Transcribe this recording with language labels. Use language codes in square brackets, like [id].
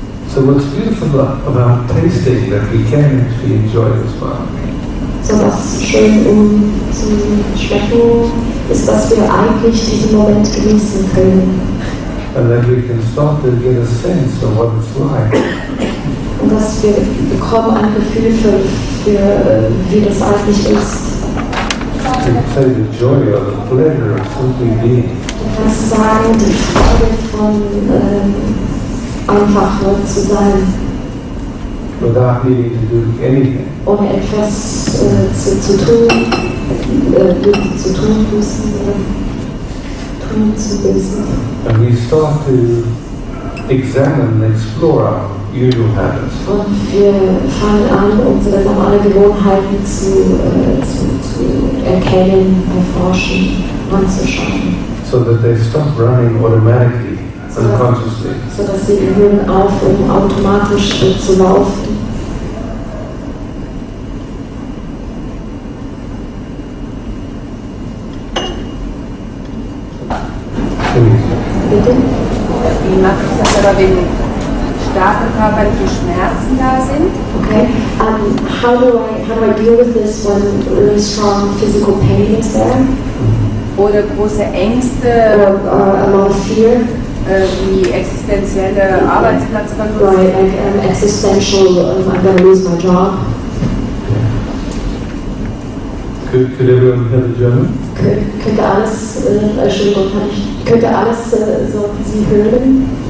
[en] So what's beautiful about tasting that we can actually enjoy this one. [de] So was schön zu schmecken ist, dass wir eigentlich diesen Moment genießen können. [en] And then we can start to get a sense of what it's like. [de] Und dass wir bekommen ein Gefühl für wie das eigentlich ist. [en] You can say the joy or the pleasure of simply being. [de] Du kannst sagen, die Freude von einfach nur zu sein, [en] Without needing to do anything. [de] ohne etwas zu tun müssen oder tun zu müssen. [en] And we start to examine and explore our usual habits. [de] Und wir fangen an, unsere normalen Gewohnheiten zu erkennen, erforschen, anzuschauen. [en] So that they stop running automatically, unconsciously. [de] Sodass sie hören auf, um automatisch zu laufen. Bitte? Wie mache ich das aber, wenn starke körperliche Schmerzen da sind? [en] Okay. How do I deal with this when really strong physical pain is there? [de] Oder große Ängste, [en] Or a lot of fear? [de] wie existenzielle Arbeitsplatzverlust? [en] Right, like existential, I'm going to lose my job. Could everyone hear the German? [de] Könnte alles, Entschuldigung, könnte alles so Sie hören?